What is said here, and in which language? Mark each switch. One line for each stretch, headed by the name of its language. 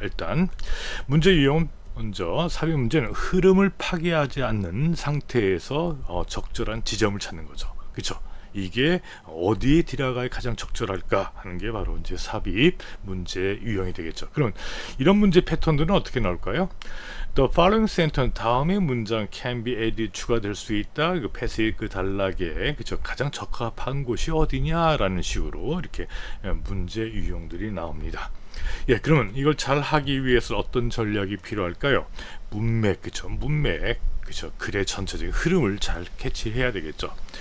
Korean: 일단 문제 유형은 먼저 삽입 문제는 흐름을 파괴하지 않는 상태에서 적절한 지점을 찾는 거죠. 그렇죠? 이게 어디에 들어가야 가장 적절할까 하는 게 바로 이제 삽입 문제 유형이 되겠죠. 그럼 이런 문제 패턴들은 어떻게 나올까요?
English: The following sentence 다음의 문장 can be added 추가될 수 있다.
Korean: 패스의 단락에 그쵸 가장 적합한 곳이 어디냐라는 식으로 이렇게 문제 유형들이 나옵니다. 그러면 이걸 잘 하기 위해서 어떤 전략이 필요할까요? 문맥, 그쵸? 문맥, 그쵸? 글의 전체적인 흐름을 잘 캐치해야 되겠죠.